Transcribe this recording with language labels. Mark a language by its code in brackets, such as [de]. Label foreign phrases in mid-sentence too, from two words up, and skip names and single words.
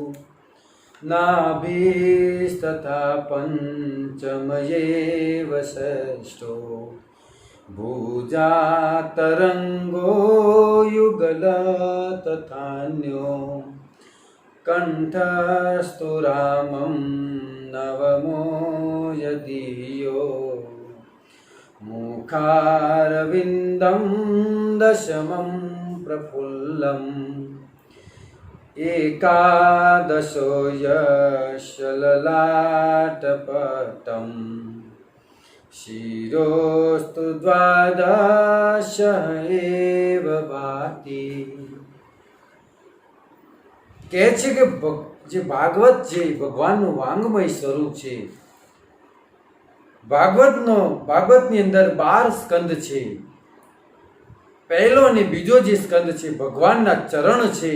[sa] નાભિસ્તથા પંચમયેવ ષષ્ઠો ભુજાતરંગો યુગલ તથાન્યો કંઠસ્તુ રામં નવમો યદિયો मुखारविन्दं दशमं प्रफुल्लम् एकादशो यशललाटपटम् शिरोस्तु द्वादश एव भाति। [gu] કહે છે કે જે ભાગવત છે ભગવાનનું વાંગમય સ્વરૂપ છે. ભાગવતની અંદર 12 સ્કંદ છે. પહેલો અને બીજો જે સ્કંદ છે ભગવાનના ચરણ છે.